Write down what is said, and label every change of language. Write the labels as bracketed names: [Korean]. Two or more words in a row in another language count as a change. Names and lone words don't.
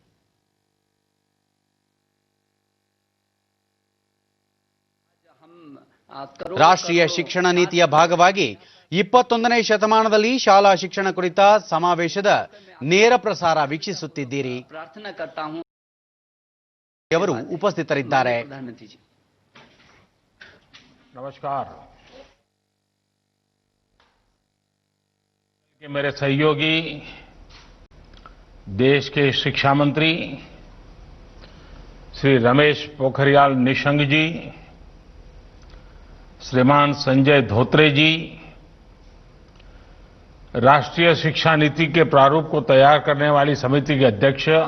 [Kannada] ರಾಷ್ಟ್ರೀಯ ಶಿಕ್ಷಣ ನೀತಿಯ ಭಾಗವಾಗಿ 21ನೇ ಶತಮಾನದಲ್ಲಿ ಶಾಲಾ ಶಿಕ್ಷಣ ಕುರಿತ ಸಮಾವೇಶದ ನೇರ ಪ್ರಸಾರ ವೀಕ್ಷಿಸುತ್ತಿದ್ದೀರಿ. ಅವರು ಉಪಸ್ಥಿತರಿದ್ದಾರೆ. [Hindi] नमस्कार. मेरे सहयोगी देश के शिक्षा मंत्री श्री रमेश पोखरियाल निशंक जी, श्रीमान संजय धोत्रे जी, राष्ट्रीय शिक्षा नीति के प्रारूप को तैयार करने वाली समिति के अध्यक्ष